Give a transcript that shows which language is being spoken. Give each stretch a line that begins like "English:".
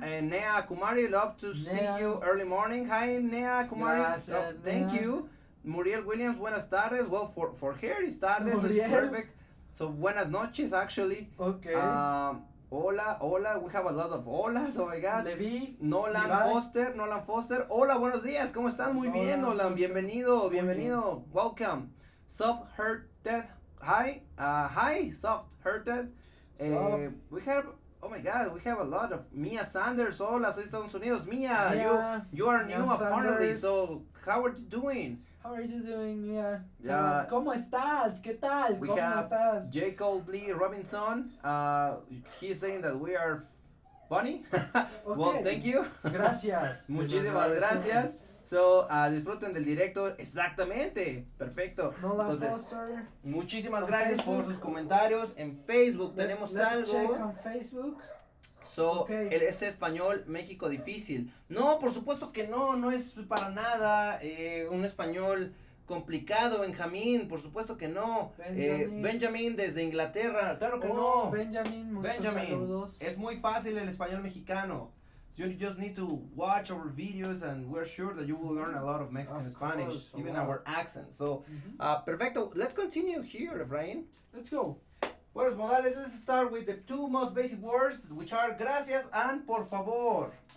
English: And Nea Kumari, love to see you early morning. Hi, Nea Kumari.
Spanish: Gracias,
English: thank
Spanish: Nea. you. Muriel Williams, buenas tardes.
English: Well, for her, it's tardes, so it's perfect. So,
Spanish: buenas noches,
English: actually. Okay. Hola, we have a lot of holas, oh my God. Levi, Nolan Foster.
Spanish: Hola, buenos días, ¿cómo están? Muy bien, Nolan, bienvenido.
English: Welcome. Soft-hearted. Hi, soft-hearted. We have, oh my God, we have a lot of Mia Sanders.
Spanish: Hola, soy Estados Unidos.
English: Mia, you are new apparently, so how are you doing? How are you doing, Mia? Yeah.
Spanish: ¿Cómo estás? ¿Qué tal?
English: We
Spanish: ¿Cómo
English: have
Spanish: estás?
English: Jacob Lee Robinson. He's saying that we are funny. Well, thank you.
Spanish: Gracias. Muchísimas gracias. So, disfruten del directo. Exactamente. Perfecto. Entonces, muchísimas gracias por sus comentarios. En Facebook tenemos algo.
English: Check on Facebook.
Spanish: So, este español México difícil. No, por supuesto que no es para nada un español complicado, Benjamín, por supuesto que no. Benjamin desde Inglaterra, claro que no. Benjamin, muchos saludos. Es muy fácil el español mexicano.
English: You just need to watch our videos and we're sure that you will learn a lot of Mexican Spanish, even our accent. So, perfecto. Let's continue here, Efraín. Let's go. Buenos modales, let's start with the two most basic words, which are gracias and por favor.